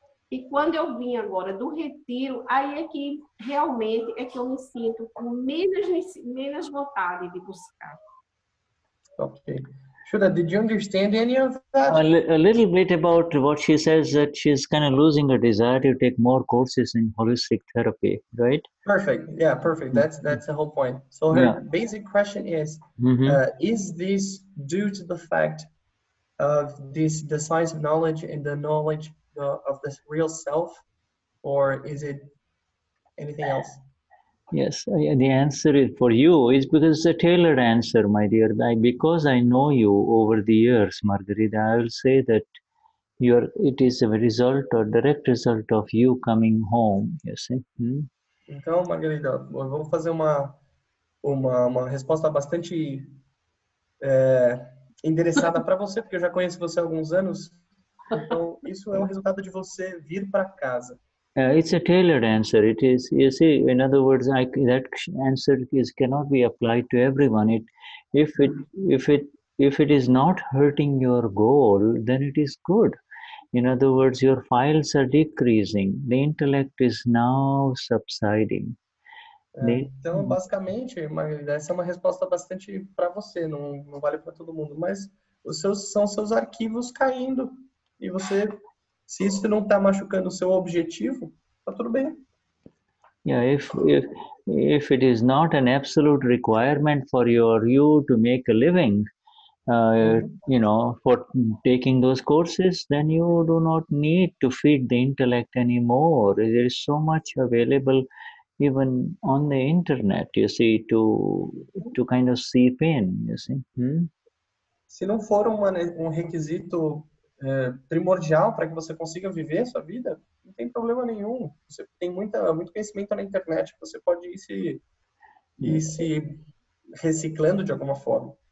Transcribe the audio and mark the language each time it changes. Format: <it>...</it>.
<pt>E quando eu vim agora do retiro, aí é que realmente é que eu me sinto com menos vontade de buscar.</pt> <en>Ok. Shuddha, did you understand any of that? A little bit about what she says, that she's kind of losing her desire to take more courses in holistic therapy, right? Perfect. Yeah, perfect. That's the whole point. So her basic question is this due to the fact of the science of knowledge and the knowledge of the real self, or is it anything else? Yes, the answer is for you is because it's a tailored answer, my dear. Because I know you over the years, Margarita, I will say that it is a result or direct result of you coming home, you see.</en> <pt>Então, Margarida, eu vou fazer uma resposta bastante endereçada para você, porque eu já conheço você há alguns anos. Então, isso é o resultado de você vir para casa.</pt> <en>It's a tailored answer. It is, you see, in other words, that answer cannot be applied to everyone. If it is not hurting your goal, then it is good. In other words, your files are decreasing. The intellect is now subsiding.</en> <pt>Então, basicamente, Margarida, essa é uma resposta bastante para você, não vale para todo mundo, mas são seus arquivos caindo e você, se isso não está machucando o seu objetivo, tá tudo bem.</pt> <en>Yeah, if it is not an absolute requirement for you to make a living, for taking those courses, then you do not need to feed the intellect anymore. There is so much available even on the internet, you see, to kind of seep in, you see.</en> <pt>Se não for um requisito primordial para que você consiga viver a sua vida, não tem problema nenhum. Você tem muito conhecimento na internet, você pode ir se reciclando de alguma forma.</pt>